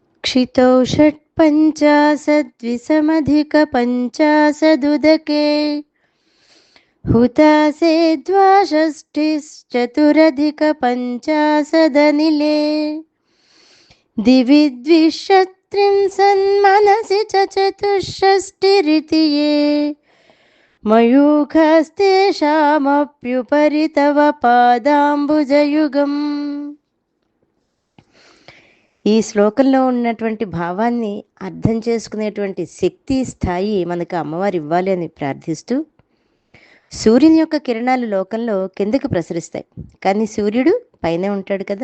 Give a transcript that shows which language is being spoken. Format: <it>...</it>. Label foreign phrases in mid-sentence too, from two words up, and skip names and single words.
<sa>क्षितौ षट्पञ्चाशद्विषमधिकपञ्चाशदुदके हुतासे द्वाषष्टिश्चतुरधिकपञ्चाशदनिले दिवि द्विषत्रिंशन्मनसि च चतुष्षष्टिरिति ये మయూఖస్తేషామప్యుపరి తవ పాదాంబుజయుగం.</sa> <te>ఈ శ్లోకంలో ఉన్నటువంటి భావాన్ని అర్థం చేసుకునేటువంటి శక్తి స్థాయి మనకు అమ్మవారు ఇవ్వాలి అని ప్రార్థిస్తూ, సూర్యుని యొక్క కిరణాలు లోకంలో కిందకి ప్రసరిస్తాయి, కానీ సూర్యుడు పైనే ఉంటాడు కదా.</te>